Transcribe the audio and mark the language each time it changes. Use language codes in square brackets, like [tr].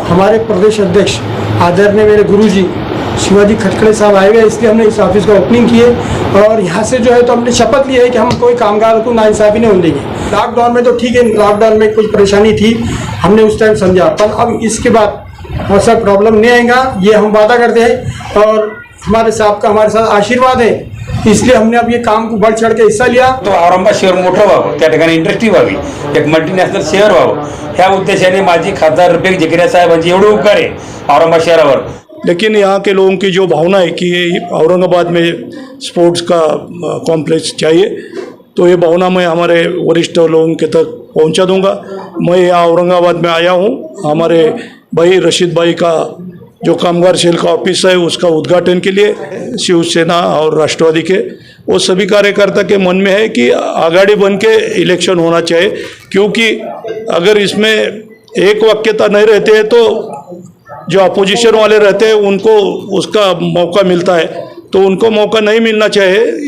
[hi] हमारे प्रदेश अध्यक्ष आदरणीय मेरे गुरुजी शिवाजी खटखड़े साहब आए हुए, इसलिए हमने इस ऑफिस का ओपनिंग किए और यहाँ से जो है तो हमने शपथ ली है कि हम कोई कामगार को नाइंसाफी नहीं होने देंगे। लॉकडाउन में तो ठीक है, लॉकडाउन में कुछ परेशानी थी, हमने उस टाइम समझा, पर अब इसके बाद ऐसा प्रॉब्लम नहीं आएगा, ये हम वादा करते हैं और हमारे साहब का हमारे साथ आशीर्वाद है, इसलिए हमने अब ये काम को बढ़ चढ़ के हिस्सा लिया। [mr] तो औरंगाबाद शहर मोठं व्हावं, त्या ठिकाणी इंडस्ट्री व्हावी, एक मल्टीनॅशनल शहर व्हावं, ह्या उद्देशाने माजी खासदार रफिक जिगरिया साहेबांची एवढे उपकार आहे औरंगाबाद शहरावर। [hi] लेकिन यहाँ के लोगों की जो भावना है कि ये औरंगाबाद में स्पोर्ट्स का कॉम्प्लेक्स चाहिए, तो ये भावना मैं हमारे वरिष्ठ लोगों के तक पहुँचा दूंगा। मैं यहाँ औरंगाबाद में आया हूँ, हमारे भाई रशीद भाई का जो कामगार सेल का ऑफिस है उसका उद्घाटन के लिए शिवसेना और राष्ट्रवादी के वो सभी कार्यकर्ता के मन में है कि आघाड़ी बन के इलेक्शन होना चाहिए, क्योंकि अगर इसमें एक वाक्यता नहीं रहती है तो जो अपोजिशन वाले रहते हैं उनको उसका मौका मिलता है, तो उनको मौका नहीं मिलना चाहिए।